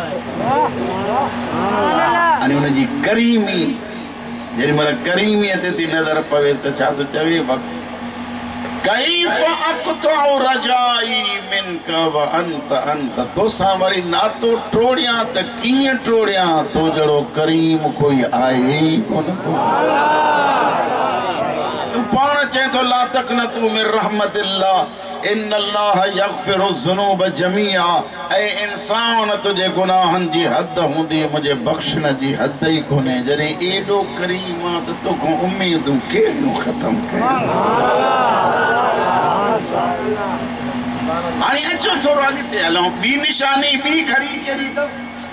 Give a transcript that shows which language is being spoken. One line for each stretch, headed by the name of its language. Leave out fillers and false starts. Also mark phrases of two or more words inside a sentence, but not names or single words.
Sindhi: हाणे हुनजी करीमी जेॾी महिल करीमीअ ते थी नज़र पवे त छा थो चवे
Arabic: كيف أقطع رجائي منك وأنت
Sindhi: अंत तोसां वरी नातो टोड़ियां त कीअं टोड़ियां तो जहिड़ो करीम कोई आहे ई कोन तूं पाण चए थो
Arabic: لا تقنطوا من رحمة الله إن الله يغفر الذنوب جميعا
Sindhi: ऐं इंसान तुंहिंजे गुनाहनि जी हद हूंदी मुंहिंजे बख़्शण जी हद ई कोन्हे जॾहिं एॾो करीम आहे त तोखां उमेदूं कहिड़ियूं ख़तमु कयूं हाणे अचो थोरो अॻिते हलूं ॿी निशानी ॿी घड़ी कहिड़ी अथसि